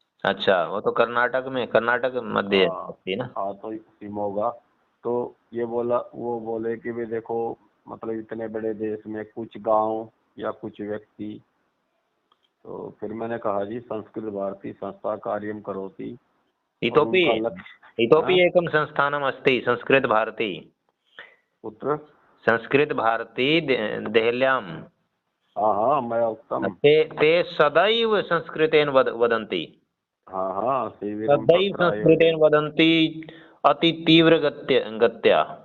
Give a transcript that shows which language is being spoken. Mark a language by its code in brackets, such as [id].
[hi] अच्छा, वो तो कर्नाटक मध्य थी ना। हाँ, तो शिमोगा। तो वो बोले कि भाई देखो, मतलब इतने बड़े देश में कुछ गांव या कुछ व्यक्ति। तो फिर मैंने कहा जी, [sa] संस्कृत भारती संस्था कार्यम करोति। इतोपि एकं संस्थानम् अस्ति संस्कृत भारती। कुत्र? संस्कृत भारती देहल्यां। [hi] हाँ, मैं उत्तम। [sa] ते सदैव संस्कृतेन वदन्ति। हाँ, सदैव संस्कृतेन वदन्ति, अति तीव्र गत्या।